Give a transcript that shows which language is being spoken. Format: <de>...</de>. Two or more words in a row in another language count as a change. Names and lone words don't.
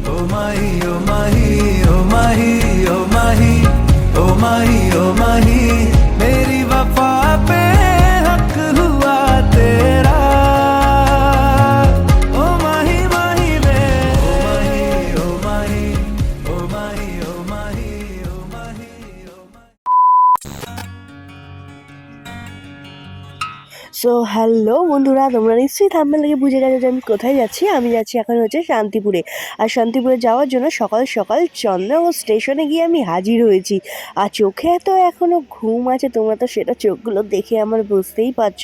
<hi>माही, ओ माही, ओ माही, ओ माही, ओ माही, ओ माही, मेरी वफा पे हक हुआ तेरा, ओ माही माही रे, ओ माही, ओ माही, ओ माही, ओ माही, ओ माही, ओ माही।</hi> <bn>সো হ্যালো বন্ধুরা, তোমরা নিশ্চয়ই থাম্বনেল থেকে বুঝে গেছো যে আমি কোথায় যাচ্ছি। আমি যাচ্ছি এখন হচ্ছে শান্তিপুরে। আর শান্তিপুরে যাওয়ার জন্য সকাল সকাল চন্দ্রনগর স্টেশনে গিয়ে আমি হাজির হয়েছি। আর চোখে তো এখনও ঘুম আছে, তোমরা তো সেটা চোখগুলো দেখে আমার বুঝতেই পারছো।</bn>